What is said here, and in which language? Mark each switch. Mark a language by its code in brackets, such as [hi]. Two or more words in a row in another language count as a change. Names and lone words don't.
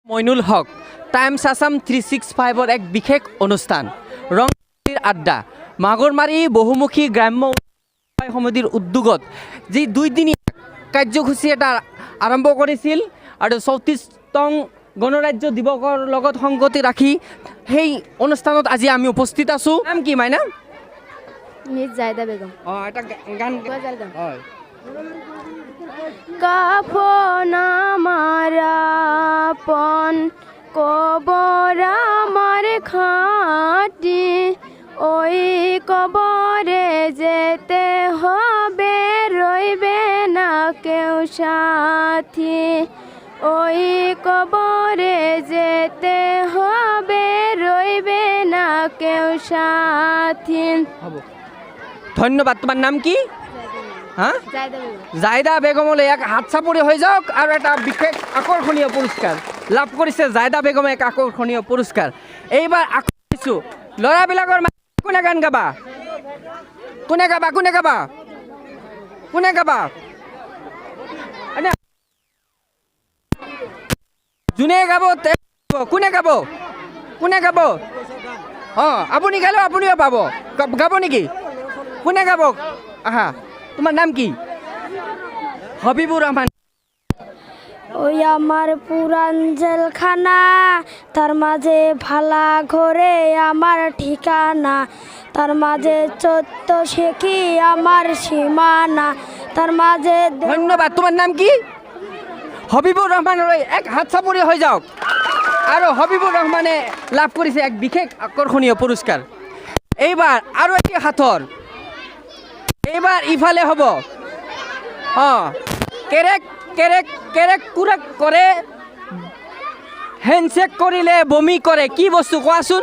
[as] মইনুল হক টাইমছ আসাম 365 এক বিশেষ অনুষ্ঠান ৰংপুৰীৰ আড্ডা মাগৰমাৰী বহুমুখী গ্ৰাম্য সমিতিৰ উদ্যোগত যি 2 দিনীয়া কাৰ্যসূচী এটা আৰম্ভ কৰিছিল আৰু 34তম গণৰাজ্য দিৱসৰ লগত সংগতি ৰাখি সেই অনুষ্ঠানত আজি আমি উপস্থিত আছো। [bn] নাম কি মাইনা? মিস জায়দা বেগম। এটা গান হয়। কাফন আমার আপন কবর আমার খাটি ওই কবরে যেতে হবে রইবে না কেউ সাথী ওই কবরে যেতে হবে রইবে না কেউ সাথী। ধন্যবাদ। তোমার নাম কি? [as] হ্যাঁ, জায়দা বেগমলৈ এক হাত চাপৰি হৈ যাওক আৰু এটা বিশেষ আকৰ্ষণীয় পুৰস্কাৰ লাভ কৰিছে জায়দা বেগমে এক আকৰ্ষণীয় পুৰস্কাৰ। এইবাৰ আকৰ্ষিছোঁ ল'ৰাবিলাকৰ কোনে গান গাবা? কোনে গাবা? কোনে গাবা? কোনে গাবা? যোনে গাব কোনে গাব? কোনে গাব? আপুনি গালেও আপুনিও পাব। গাব নেকি? কোনে গাব? আহা, [bn] তোমার নাম কি? হবিবুর রহমান। ওই আমার পুরান জেলখানা তার মাঝে ভালা ঘরে আমার ঠিকানা তার মাঝে 14 শেখি আমার সীমানা তার মাঝে। ধন্যবাদ। তোমার নাম কি? হবিবুর রহমানের এক হাত চাপৰি হৈ যাওক। [as] আৰু হবিবুর রহমানে লাভ কৰিছে এক বিশেষ আকৰ্ষণীয় পুৰস্কাৰ। এইবাৰ আৰু এটি হাতৰ এইবাৰ ইফালে হ'ব। কেৰেক কেৰেক কেৰেক কুৰেক কৰে হেণ্ডশেক কৰিলে বমি কৰে কি বস্তু কোৱাচোন?